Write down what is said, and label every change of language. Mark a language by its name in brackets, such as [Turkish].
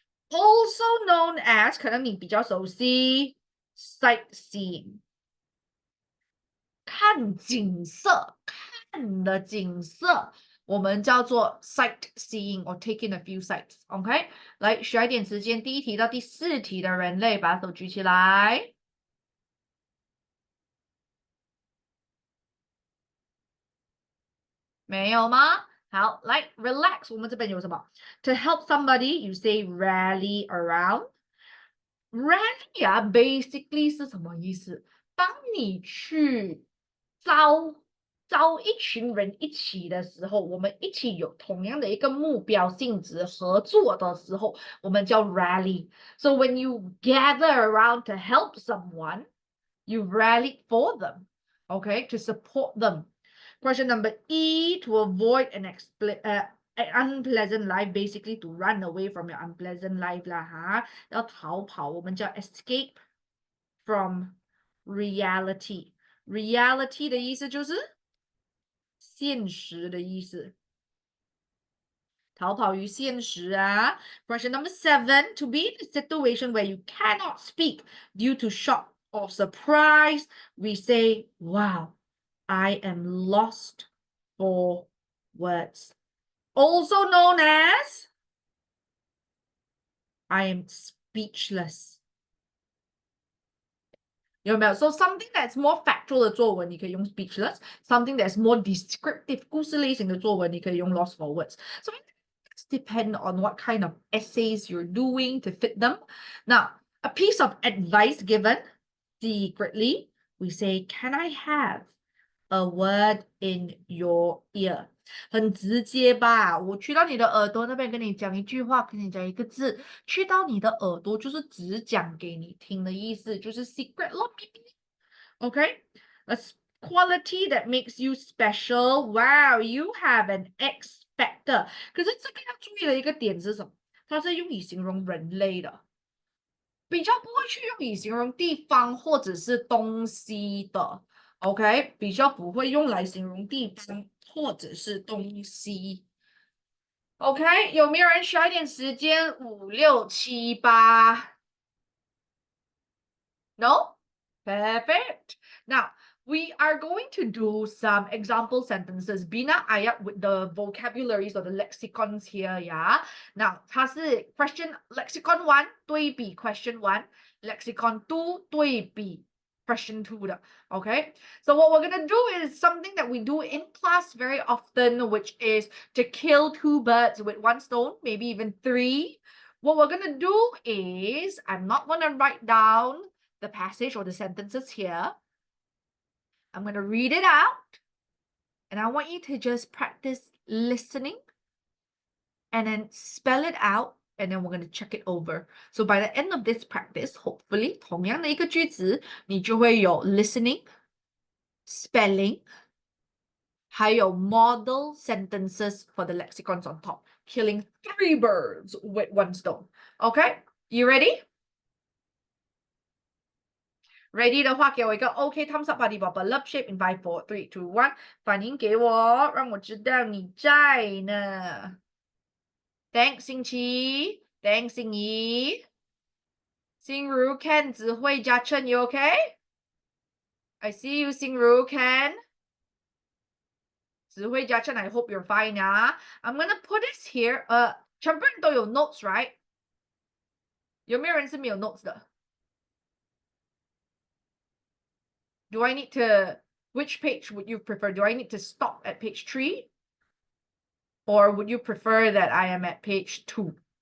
[English] Also known as [Chinese] 可能你比较熟悉 [English] sightseeing. [Chinese] 看景色，看的景色，我们叫做 sightseeing [English] or take in a few sights. [Chinese] OK， 来，需要一点时间，第1题到第4题的人类，把手举起来。没有吗？好，来 [English] relax， [Chinese] 我们这边有什么 [English] ？To help somebody, you say rally around. [Chinese] Rally 啊 basically 是什么意思？当你去招一群人一起的时候，我们一起有同样的一个目标性质合作的时候，我们叫 rally. [English] So when you gather around to help someone, you rally for them, okay, to support them. Question number E, to avoid an unpleasant life, basically to run away from your unpleasant life [Chinese] 啦哈，要逃跑，我们叫 [English] escape from reality. [Chinese] Reality 的意思就是现实的意思。逃跑于现实啊。 [English] Question number 7, to be in a situation where you cannot speak due to shock or surprise, we say, wow, I am lost for words. Also known as I am speechless. [Chinese] 有没有 [English] So something that's more factual [Chinese] 的作文，你可以用 [English] speechless. Something that's more descriptive [Chinese] 故事类型的作文，你可以用 [English] lost for words. So it's depend on what kind of essays you're doing to fit them. Now, a piece of advice given secretly, we say, can I have a word in your ear? [Chinese] 很直接吧，我去到你的耳朵那边跟你讲一句话，跟你讲一个字，去到你的耳朵就是只讲给你听的意思，就是 secret 咯。 [English] Okay, a quality that makes you special. Wow, you have an X factor. [Chinese] 可是这个要注意的一个点是什么？它是用以形容人类的，比较不会去用以形容地方或者是东西的。 OK， 比较不会用来形容地方或者是东西。 OK， 有没有人需要一点时间？5、6、7、8 ？ [English] No? Perfect. Now, we are going to do some example sentences. [Malay] Bina ayat [English] with the vocabularies or the lexicons here, yeah? Now, [Chinese] 它是 [English] question lexicon 1 [Chinese] 对比 [English] question 1, lexicon 2对比 question 2 的 okay? So what we're going to do is something that we do in class very often, which is to kill 2 birds with 1 stone, maybe even 3. What we're going to do is, I'm not going to write down the passage or the sentences here. I'm going to read it out. And I want you to just practice listening and then spell it out. And then we're going to check it over. So by the end of this practice, hopefully, [Chinese] 同样的一个句子，你就会有 [English] listening, spelling, [Chinese] 还有 [English] model sentences for the lexicons on top. Killing 3 birds with 1 stone. Okay? You ready? [Chinese] Ready 的话，给我一个 OK thumbs up 吧，你宝宝 Love shape in 5, 4, 3, 2, 1，反应给我，让我知道你在呢。 [English] Thanks [Chinese] 星期 ，Thanks 心怡。 [English] Xingru can [Chinese] 指挥加称 [English] you okay? I see you, Xingru can. [Chinese] 指挥加称 [English] I hope you're fine, yeah. I'm gonna put this here. [Chinese] 全部人都有 notes, [English] right? [Chinese] 有没有人是没有 notes 的？ [English] Do I need to, which page would you prefer? Do I need to stop at page 3? Or would you prefer that I am at page 2?